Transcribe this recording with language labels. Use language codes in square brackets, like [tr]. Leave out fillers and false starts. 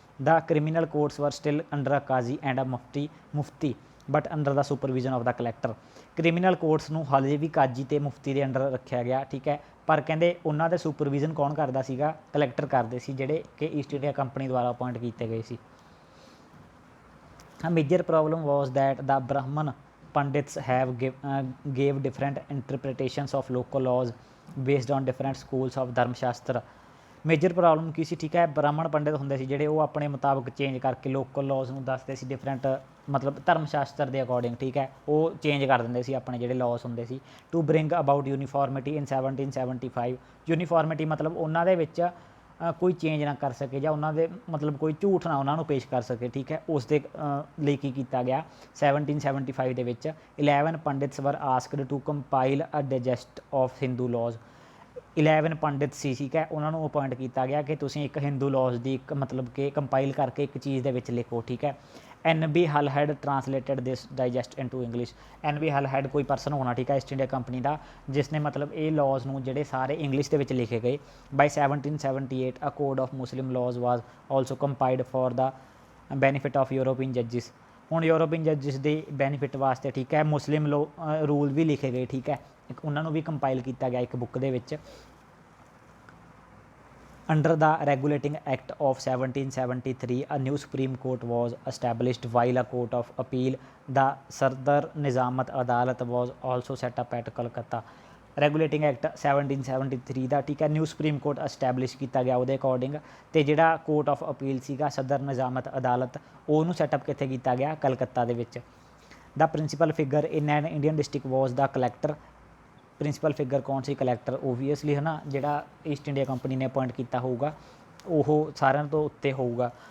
[en] The criminal courts were still under a qazi and a mufti but under the supervision of the collector. [pa] Criminal courts ਨੂੰ ਹਾਲੇ ਵੀ ਕਾਜੀ ਅਤੇ ਮੁਫਤੀ ਦੇ ਅੰਡਰ ਰੱਖਿਆ ਗਿਆ, ਠੀਕ ਹੈ, ਪਰ ਕਹਿੰਦੇ ਉਹਨਾਂ ਦੇ ਸੁਪਰਵਿਜ਼ਨ ਕੌਣ ਕਰਦਾ ਸੀਗਾ? ਕਲੈਕਟਰ ਕਰਦੇ ਸੀ, ਜਿਹੜੇ ਕਿ ਈਸਟ ਇੰਡੀਆ ਕੰਪਨੀ ਦੁਆਰਾ ਅਪੋਇੰਟ ਕੀਤੇ ਗਏ ਸੀ। [en] A major problem was that the Brahman Pandits gave different interpretations of local laws based on different schools of dharma shastra. [pa] ਮੇਜਰ ਪ੍ਰੋਬਲਮ ਕੀ ਸੀ? ਠੀਕ ਹੈ, ਬ੍ਰਾਹਮਣ ਪੰਡਿਤ ਹੁੰਦੇ ਸੀ ਜਿਹੜੇ ਉਹ ਆਪਣੇ ਮੁਤਾਬਕ ਚੇਂਜ ਕਰਕੇ ਲੋਕਲ ਲਾਜ਼ ਨੂੰ ਦੱਸਦੇ ਸੀ ਡਿਫਰੈਂਟ, ਮਤਲਬ ਧਰਮ ਸ਼ਾਸਤਰ ਦੇ ਅਕੋਰਡਿੰਗ, ਠੀਕ ਹੈ, ਉਹ ਚੇਂਜ ਕਰ ਦਿੰਦੇ ਸੀ ਆਪਣੇ ਜਿਹੜੇ ਲਾਜ਼ ਹੁੰਦੇ ਸੀ। [en] To bring about uniformity in 1775। [pa] Uniformity ਮਤਲਬ ਉਹਨਾਂ ਦੇ ਵਿੱਚ ਕੋਈ ਚੇਂਜ ਨਾ ਕਰ ਸਕੇ, ਜਾਂ ਉਹਨਾਂ ਦੇ ਮਤਲਬ ਕੋਈ ਝੂਠ ਨਾ ਉਹਨਾਂ ਨੂੰ ਪੇਸ਼ ਕਰ ਸਕੇ, ਠੀਕ ਹੈ, ਉਸ ਦੇ ਲਈ ਕੀ ਕੀਤਾ ਗਿਆ 1775 ਦੇ ਵਿੱਚ। [en] 11 pandits were asked to compile a digest of Hindu laws. [pa] 11 ਪੰਡਿਤ ਸੀ, ਠੀਕ ਹੈ, ਉਹਨਾਂ ਨੂੰ ਅਪੋਇੰਟ ਕੀਤਾ ਗਿਆ ਕਿ ਤੁਸੀਂ ਇੱਕ ਹਿੰਦੂ ਲਾਜ਼ ਦੀ ਇੱਕ ਮਤਲਬ ਕਿ ਕੰਪਾਈਲ ਕਰਕੇ ਇੱਕ ਚੀਜ਼ ਦੇ ਵਿੱਚ ਲਿਖੋ, ਠੀਕ ਹੈ। [en] NB Halhed translated this digest into English. [pa] NB ਹਲ ਹੈਡ ਕੋਈ ਪਰਸਨ ਹੋਣਾ, ਠੀਕ ਹੈ, ਈਸਟ ਇੰਡੀਆ ਕੰਪਨੀ ਦਾ, ਜਿਸ ਨੇ ਮਤਲਬ ਇਹ ਲਾਜ਼ ਨੂੰ ਜਿਹੜੇ ਸਾਰੇ ਇੰਗਲਿਸ਼ ਦੇ ਵਿੱਚ ਲਿਖੇ ਗਏ। [en] By 1778 a code of Muslim ਲਾਜ਼ was also ਕੰਪਾਈਲਡ for the benefit of European ਜੱਜਿਸ। [pa] ਹੁਣ ਯੂਰੋਪੀਅਨ ਜੱਜਿਸ ਦੇ ਬੈਨੀਫਿਟ ਵਾਸਤੇ, ਠੀਕ ਹੈ, ਮੁਸਲਿਮ ਰੂਲ ਵੀ ਲਿਖੇ ਗਏ, ਠੀਕ ਹੈ, ਇੱਕ ਉਹਨਾਂ ਨੂੰ ਵੀ ਕੰਪਾਈਲ ਕੀਤਾ ਗਿਆ ਇੱਕ ਬੁੱਕ ਦੇ ਵਿੱਚ। [en] Under the Regulating Act of 1773, a new Supreme Court was established while a Court of Appeal, the Sardar Nizamat Adalat, was also set up at Kolkata। [pa] Regulating act 1773 ਦਾ, ਠੀਕ ਹੈ, ਨਿਊ ਸੁਪਰੀਮ ਕੋਰਟ ਐਸਟੈਬਲਿਸ਼ ਕੀਤਾ ਗਿਆ ਉਹਦੇ according. ਅਤੇ ਜਿਹੜਾ court of appeal ਸੀਗਾ, ਸਦਰ ਨਿਜ਼ਾਮਤ ਅਦਾਲਤ, ਉਹਨੂੰ ਸੈਟਅਪ ਕਿੱਥੇ ਕੀਤਾ ਗਿਆ, ਕਲਕੱਤਾ ਦੇ ਵਿੱਚ। [en] The principal figure in an Indian district was the collector. [pa] ਪ੍ਰਿੰਸੀਪਲ ਫਿਗਰ ਕੌਣ ਸੀ, ਕਲੈਕਟਰ, ਓਬਵੀਅਸਲੀ ਹੈ ਨਾ, ਜਿਹੜਾ ਈਸਟ ਇੰਡੀਆ ਕੰਪਨੀ ਨੇ ਅਪੋਇੰਟ ਕੀਤਾ ਹੋਊਗਾ ਉਹ ਸਾਰਿਆਂ ਤੋਂ ਉੱਤੇ ਹੋਊਗਾ।